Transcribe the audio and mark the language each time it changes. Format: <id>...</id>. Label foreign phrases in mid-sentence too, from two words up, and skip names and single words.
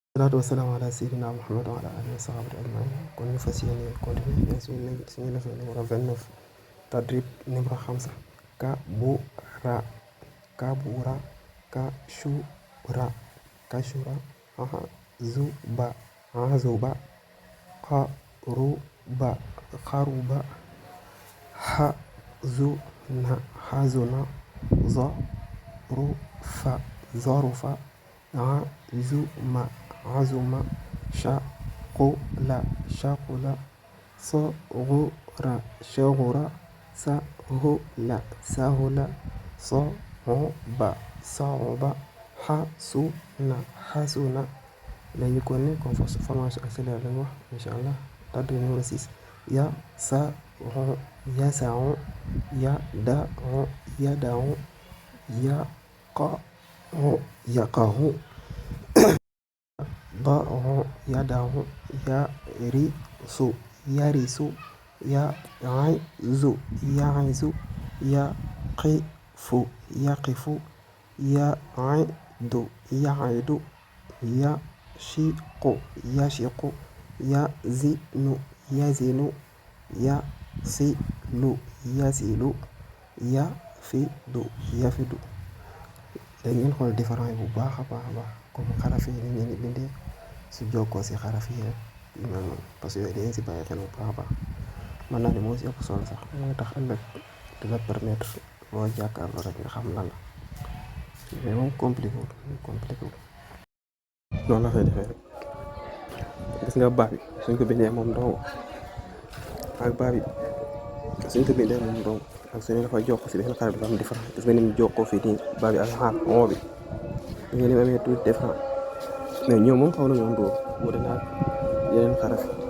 <ar>الصلاة والسلام على سيدنا محمد و على آله و صحبه أجمعين.</ar> <wo>kon ñu fas yéene continuer suñu</wo> <fr>leçon numéro 29</fr> <wo>tadrib numéro 5</wo> <ar>كبر كبر كشر كشر زبا زبا قرب قرب حزن حزن ظرف ظرف عظم عظم ثقل ثقل صغر شغر سهل سهل صعب صعب حسنا حسنا.</ar> <wo>léegi kon ne</wo> <fr>comme formation accélérée</fr> <wo>lañu wax</wo> <ar>إن شاء الله</ar> <wo>tadrib numéro 6</wo> <ar>يسع يسع يدع يدع يقع يقع يدع يدع يرث يرث يعظ يعظ يقف يقف يعد يعد يثق يثق يزن يزن يصل يصل يفد يفد.</ar> <wo>léegi ngeen xool différent yi bu baax a baax a baax comme xaraf yi ni ngeen di bindee su jokkoo si xaraf yi rek yu mel noonu</wo> <fr>parce que</fr> <wo>yooyu dañu si bàyyi xel bu baax a baax mën naa ne moo si ëpp solo sax mooy tax ëllëg di la permettre boo jàkkaarloo rek nga xam lan la mais moom compliqué wul noonu la fay defee rek gis nga baax bi suñ ko bindee moom dong ak baax bi suñ ko bindee moom dong ak suñu dafa jokk si benn xaraf bi am différent gis nga ni mu jokkoo fii nii baax bi ak xaar moo bi nga ni mu amee tuuti différent mais ñoom moom xaw nañoo ndóol mu dee naag yeneen xaraf</wo>